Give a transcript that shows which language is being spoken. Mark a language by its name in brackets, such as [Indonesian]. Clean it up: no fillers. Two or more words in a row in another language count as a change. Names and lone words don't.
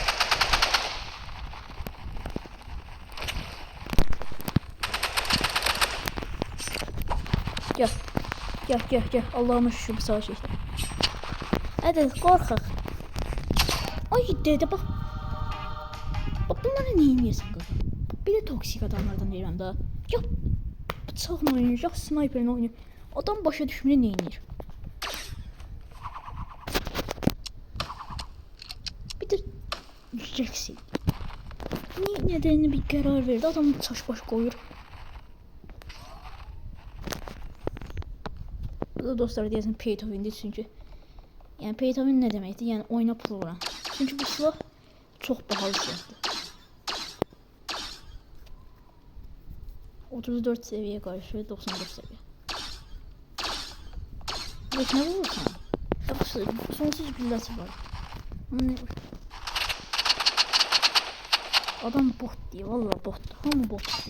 [Turkish] Gel. Gel. Allah'ıma şükür bir savaş işte. Hadi korkak. Ay dede bak. Bak bunları niye yemiyorsun kızım? [Azerbaijani] Bir de toksik adamlardan deyirəm daha. Ya bıçaqla oynayır, ya sniperlə oynayır. Adam başa düşmür nə edir. Bir də Jackson. Nedenini bir qərar verdi. Adam çaş baş qoyur. Bu da dostlar deyəsən [English] pay to win'dir [Azerbaijani] çünki. Yəni [English] pay to win [Azerbaijani] nə deməkdir? Yəni oyuna pul vuran. Çünki bu silah çox bahalı silahdır. [Turkish] 34 seviye karşı 94 seviye. Bak ne vurursan? Ya bu sonsuz güllesi var. Ne? Adam bot diye, vallahi bot. [Azerbaijani] Hamı bot.